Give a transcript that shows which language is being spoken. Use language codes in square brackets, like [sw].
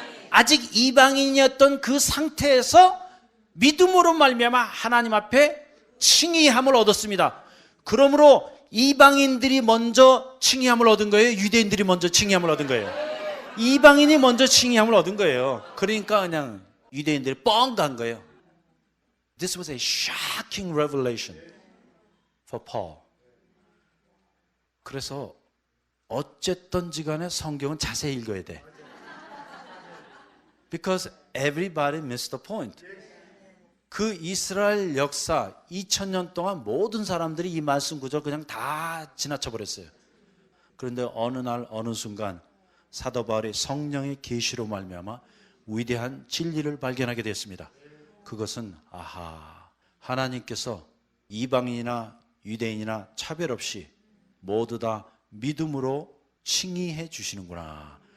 [ko] 아직 이방인이었던 그 상태에서 믿음으로 말미암아 하나님 앞에 칭의함을 얻었습니다. 그러므로 이방인들이 먼저 칭의함을 얻은 거예요? 유대인들이 먼저 칭의함을 얻은 거예요? 이방인이 먼저 칭의함을 얻은 거예요. 그러니까 그냥 유대인들이 뻥 간 거예요. [en] This was a shocking revelation for Paul. [ko] 그래서 어쨌든지 간에 성경은 자세히 읽어야 돼. [en] Because everybody missed the point. [ko] 그 이스라엘 역사 2000년 동안 모든 사람들이 이 말씀 구절 그냥 다 지나쳐 버렸어요. 그런데 어느 날 어느 순간 사도 바울이 성령의 계시로 말미암아 위대한 진리를 발견하게 됐습니다. 그것은 하나님께서 이방인이나 유대인이나 차별 없이 모두 다 믿음으로 칭의해 주시는구나.